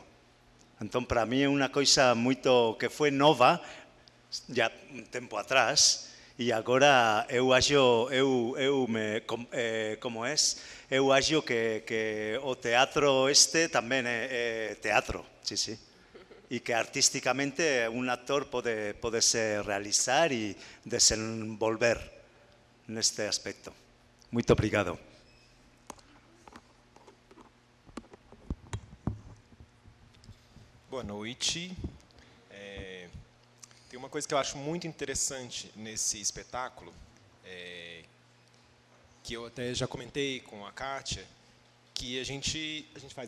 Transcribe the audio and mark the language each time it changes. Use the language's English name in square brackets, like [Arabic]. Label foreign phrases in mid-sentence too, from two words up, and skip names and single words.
[Galician] Entón, para mí é unha coisa moito que foi nova, já un tempo atrás, e agora [Portuguese] eu acho, [Galician] como é, [Portuguese] eu acho [Galician] que o teatro este tamén é teatro, sí, sí. E que artísticamente un actor pode se realizar e desenvolver neste aspecto. [Portuguese] Muito obrigado. Boa noite. Tem uma coisa que eu acho muito interessante nesse espetáculo, que eu até já comentei com a Kátia, que a gente faz